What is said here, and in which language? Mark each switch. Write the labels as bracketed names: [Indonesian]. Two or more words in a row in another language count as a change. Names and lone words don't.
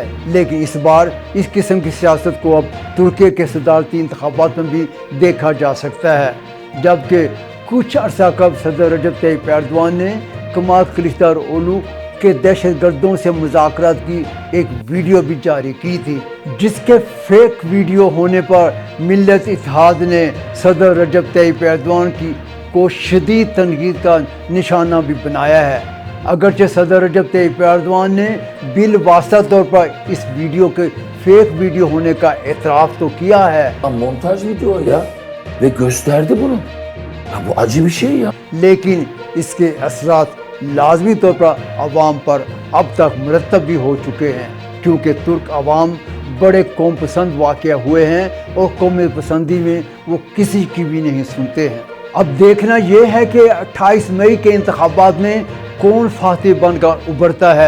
[Urdu] لیکن اس بار اس قسم کی سیاست کو اب ترکی کے صدارتی انتخابات میں بھی دیکھا جا سکتا ہے، جبکہ کچھ عرصہ قبل صدر رجب طیب ایردوان نے کمال کلچدارولو کے دہشت گردوں سے مذاکرات کی ایک ویڈیو بھی جاری کی تھی، جس کے فیک ویڈیو ہونے پر ملت اتحاد نے صدر رجب طیب ایردوان کو شدید تنقید کا نشانہ بھی بنایا ہے۔ اگرچہ صدر رجب طیب ایردوان نے بالواسطہ طور پر اس ویڈیو کے fake ویڈیو ہونے کا اعتراف تو kya ہے. [Turkish] Montaj video ya ve gösterdi bunu. Ya bu acı bir şey ya. [Urdu] لیکن اس کے اثرات لازمی طور پر عوام پر اب تک مرتب بھی ہو چکے ہیں، کیونکہ ترک عوام بڑے قوم پسند واقع ہوئے ہیں اور قوم پسندی میں وہ کسی کی بھی نہیں سنتے ہیں۔ اب دیکھنا یہ ہے کہ 28 مئی کے انتخابات میں کون فاتح بن کر ابھرتا ہے۔